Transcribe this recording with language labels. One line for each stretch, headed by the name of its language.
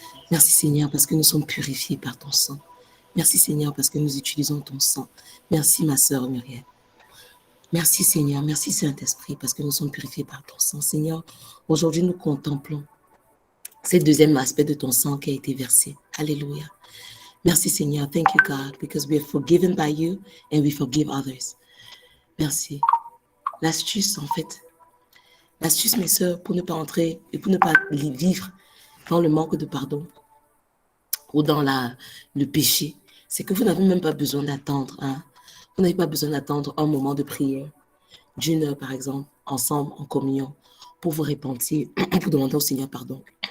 French: Merci Seigneur parce que nous sommes purifiés par ton sang. Merci Seigneur parce que nous utilisons ton sang. Merci ma sœur Muriel. Merci Seigneur, merci Saint-Esprit parce que nous sommes purifiés par ton sang. Seigneur, aujourd'hui nous contemplons ce deuxième aspect de ton sang qui a été versé. Alléluia. Merci Seigneur,
English: thank you God because we are forgiven by you and we forgive others.
French: Merci. L'astuce en fait, l'astuce mes sœurs pour ne pas entrer et pour ne pas vivre dans le manque de pardon ou dans le péché, c'est que vous n'avez même pas besoin d'attendre. Hein? Vous n'avez pas besoin d'attendre un moment de prière, d'une heure par exemple, ensemble, en communion, pour vous repentir, pour demander au Seigneur pardon.